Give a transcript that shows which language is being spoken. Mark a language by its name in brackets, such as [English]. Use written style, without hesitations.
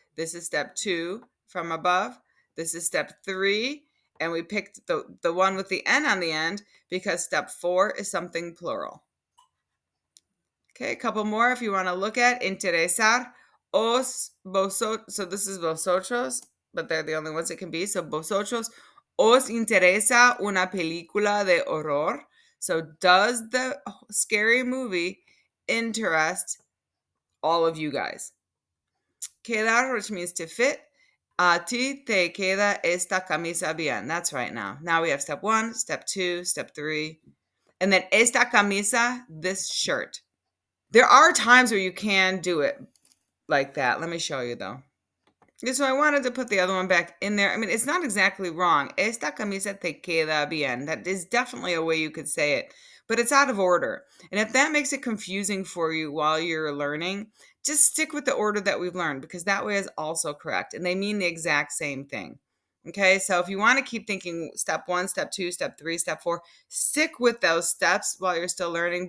[English] This is step 2 from above. This is step 3. And we picked the one with the N on the end because step 4 is something plural. Okay, a couple more if you want to look at interesar So this is vosotros, but they're the only ones it can be. [Spanish] So vosotros os interesa una película de horror. [English] So does the scary movie interest all of you guys? Quedar, which means to fit. [Spanish] A ti te queda esta camisa bien. [English] That's right now. Now we have step 1, step 2, step 3. And then esta camisa, this shirt. There are times where you can do it like that. Let me show you though. Yeah, so I wanted to put the other one back in there. I mean, it's not exactly wrong. [Spanish] Esta camisa te queda bien. [English] That is definitely a way you could say it, but it's out of order. And if that makes it confusing for you while you're learning, just stick with the order that we've learned because that way is also correct and they mean the exact same thing. Okay, so if you want to keep thinking step 1, step 2, step 3, step 4, stick with those steps while you're still learning.